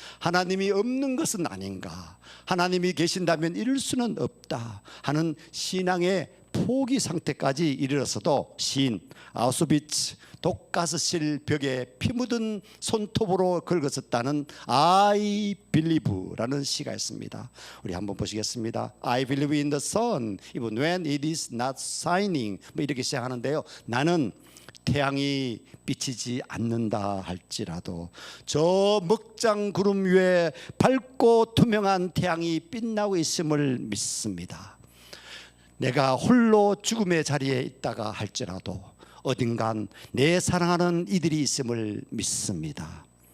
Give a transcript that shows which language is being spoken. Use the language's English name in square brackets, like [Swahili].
[Korean] 하나님이 없는 것은 아닌가? 하나님이 계신다면 이럴 수는 없다 하는 신앙의 포기 상태까지 이르러서도 시인 아우슈비츠 독가스실 벽에 피 묻은 손톱으로 긁었었다는 I believe라는 시가 있습니다. 우리 한번 보시겠습니다. [English] I believe in the sun even when it is not shining [Korean] 뭐 이렇게 시작하는데요. 나는 태양이 비치지 않는다 할지라도 저 먹장 구름 위에 밝고 투명한 태양이 빛나고 있음을 믿습니다. 내가 홀로 죽음의 자리에 있다가 할지라도 어딘간 내 사랑하는 이들이 있음을 믿습니다.